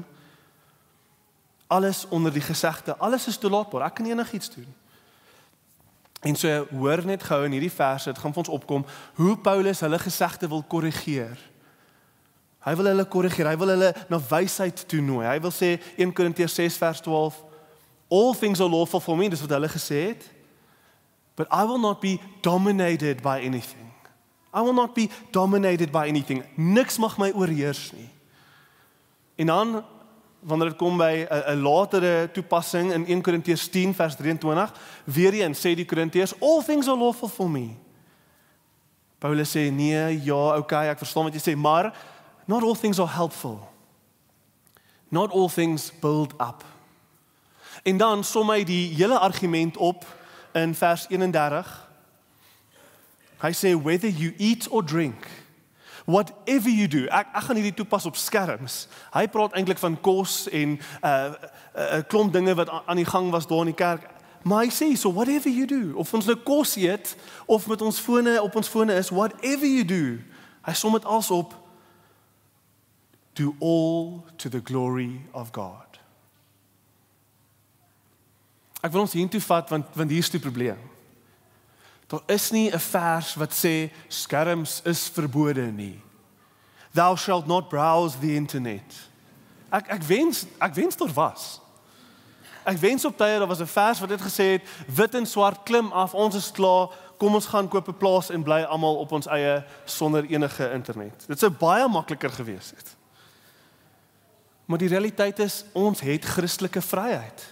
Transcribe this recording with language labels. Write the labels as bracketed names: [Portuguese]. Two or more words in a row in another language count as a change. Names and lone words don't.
[Afrikaans] Alles onder die gesegde, alles is toelaatbaar, ek kan enigiets doen. En so hoor net gou in hierdie verse, dit gaan vir ons opkom, hoe Paulus hulle gesegde wil korrigeer. Hy wil hulle korrigeer, hy wil hulle na wysheid toenooi. Hy wil sê 1 Korintiërs 6 vers 12, [English] all things are lawful for me, [Afrikaans] dis wat hulle gesê het, [English] but I will not be dominated by anything. I will not be dominated by anything. [Afrikaans] Niks mag my oorheers nie. En dan, wanneer dit kom by 'n latere toepassing in 1 Korintiërs 10 vers 23, weer eens sê die Korintiërs, [English] all things are lawful for me. [Afrikaans] Paulus sê, nee, ja, okay, ek verstaan wat jy sê, maar [English] not all things are helpful. Not all things build up. [Afrikaans] En dan som hy die hele argument op in vers 31. Hy sê, [English] whether you eat or drink, whatever you do, [Afrikaans] ek gaan hierdie toepas op skerms. Hy praat eintlik van kos en 'n klomp dinge wat aan die gang was daar in die kerk. Maar hy sê, [English] so whatever you do, [Afrikaans] of ons nou kos eet, of met ons fone, op ons fone is, [English] whatever you do, [Afrikaans] hy som dit als op, [English] do all to the glory of God. [Afrikaans] Ek wil ons hiertoe vat, want hier is die probleem. Daar is nie 'n vers wat sê, skerms is verbode nie. [English] Thou shalt not browse the internet. [Afrikaans] Ek wens daar was. Ek wens op tye, daar was 'n vers wat dit gesê het, wit en swart klim af, ons is klaar, kom ons gaan koop 'n plaas en bly almal op ons eie sonder enige internet. Dit sou baie makliker gewees het. Maar die realiteit is, ons het Christelike vryheid.